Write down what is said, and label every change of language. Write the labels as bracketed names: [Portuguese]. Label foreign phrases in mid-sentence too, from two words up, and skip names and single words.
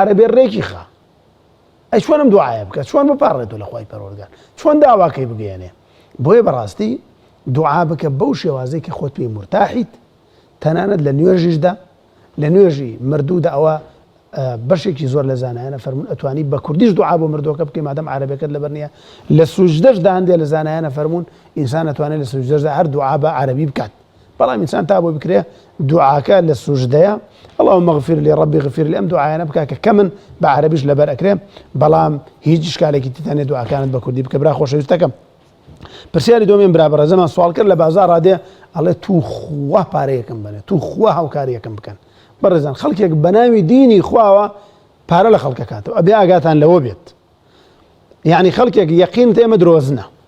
[Central Kurdish] عەرەبی ڕێکی خا ئەی چۆنم دوعایە بکە چۆن بپاڕێتەوە لە خوای پەروەردگار چۆن داواکەی بگەێنێ بۆیە بەڕاستی دوعا بکە بەو شێوازەی کە خۆت پێی مرتاحیت تەنانەت لە نوێژیشدا لە نوێژی مردوودا ئەوە بەشێکی زۆر لە زانایانە فەرمون ئەتوانی بە کوردیش دوعا بۆ مردووەکە بکەی مادەم عەرەبیەکەت لەبەر نییە لە سوجدەشدا هەندێک لە زانایانە فەرمون ئینسان ئەتوانێت لە سوجدەشدا هەر دوعا بە عەرەبی بکات بەڵام ئینسان تا بۆ بکرێ دوعاکە لە سوجدەیە [Arabic] اللهم اغفر لي ربي اغفر لي [Central Kurdish] ئەم دوعایانە بکە کە کەمن بە عەرەبیش لەبەر ئەکرێ بەڵام هیچ ئیشکالێکی تێتانێت دوعاکانت بە کوردی بکە برا خۆشەویستەکەم پرسیاری دومین برا بەڕێزەمان سوال کرد لە بازار ڕادێ ئەڵێ تو خوا پارەیەکەم بنێ تو خوا هاوکاریەکەم بکەن بەڕێزان خەڵکێک بە ناوی دینی خواوە پارە لە خەڵکە کاتەوە ئەبێ ئاگاتان لەوە بێت یعنی خەڵکێک یەقینت ئێمە درۆزنە